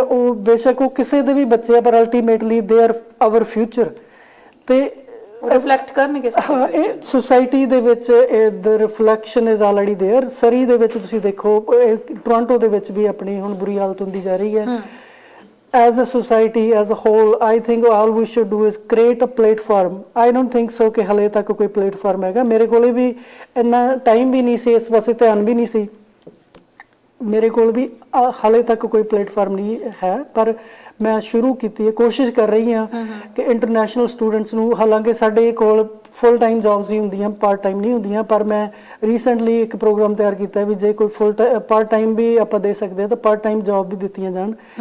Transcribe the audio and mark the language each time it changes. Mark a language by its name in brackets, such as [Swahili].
[Punjabi] ਉਹ ਬੇਸ਼ੱਕ ਉਹ ਕਿਸੇ ਦੇ ਵੀ ਬੱਚੇ ਆ ਪਰ ultimately [English] They are our future. [Punjabi] ਤੇ ਰਿਫਲੈਕਟ ਕਰਨਗੇ ਸੋਸਾਇਟੀ ਦੇ ਵਿੱਚ। [English] The reflection is already there. [Punjabi] ਸਰੀ ਦੇ ਵਿੱਚ ਤੁਸੀਂ ਦੇਖੋ, ਟੋਰਾਂਟੋ ਦੇ ਵਿੱਚ ਵੀ ਆਪਣੀ ਹੁਣ ਬੁਰੀ ਹਾਲਤ ਹੁੰਦੀ ਜਾ ਰਹੀ ਹੈ। [English] As a society, as a whole, I think all we should do is create a platform. I don't think so [Punjabi] ਕਿ ਹਲੇ ਤੱਕ ਕੋਈ ਪਲੇਟਫਾਰਮ ਹੈਗਾ। ਮੇਰੇ ਕੋਲੇ ਵੀ ਇੰਨਾ ਟਾਈਮ ਵੀ ਨਹੀਂ ਸੀ, ਇਸ ਪਾਸੇ ਧਿਆਨ ਵੀ ਨਹੀਂ ਸੀ। ਮੇਰੇ ਕੋਲ ਵੀ ਹਾਲੇ ਤੱਕ ਕੋਈ ਪਲੇਟਫਾਰਮ ਨਹੀਂ ਹੈ ਪਰ ਮੈਂ ਸ਼ੁਰੂ ਕੀਤੀ ਹੈ, ਕੋਸ਼ਿਸ਼ ਕਰ ਰਹੀ ਹਾਂ ਕਿ ਇੰਟਰਨੈਸ਼ਨਲ ਸਟੂਡੈਂਟਸ ਨੂੰ, ਹਾਲਾਂਕਿ ਸਾਡੇ ਕੋਲ ਫੁੱਲ ਟਾਈਮ ਜੌਬਸ ਹੀ ਹੁੰਦੀਆਂ, ਪਾਰਟ ਟਾਈਮ ਨਹੀਂ ਹੁੰਦੀਆਂ, ਪਰ ਮੈਂ ਰੀਸੈਂਟਲੀ ਇੱਕ ਪ੍ਰੋਗਰਾਮ ਤਿਆਰ ਕੀਤਾ ਵੀ ਜੇ ਕੋਈ ਪਾਰਟ ਟਾਈਮ ਵੀ ਆਪਾਂ ਦੇ ਸਕਦੇ ਹਾਂ ਤਾਂ ਪਾਰਟ ਟਾਈਮ ਜੌਬ ਵੀ ਦਿੱਤੀਆਂ ਜਾਣ।